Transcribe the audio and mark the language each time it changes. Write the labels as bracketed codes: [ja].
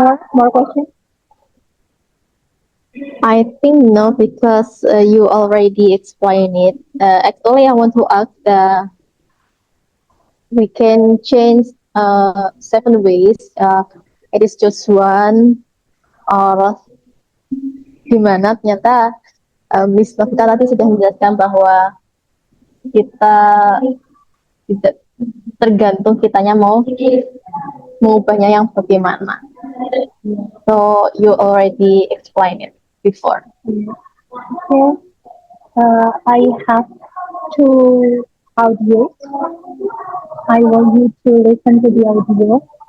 [en] More questions? I think no, because you already explained it. Actually, I want to ask we can change 7 ways. It is just one or [id] gimana? Ternyata Miss Novita tadi sudah menjelaskan bahwa kita tidak tergantung kitanya mau mengubahnya yang bagaimana. [en] So you already explained it before. Okay. I have two audios. I want you to listen to the audio.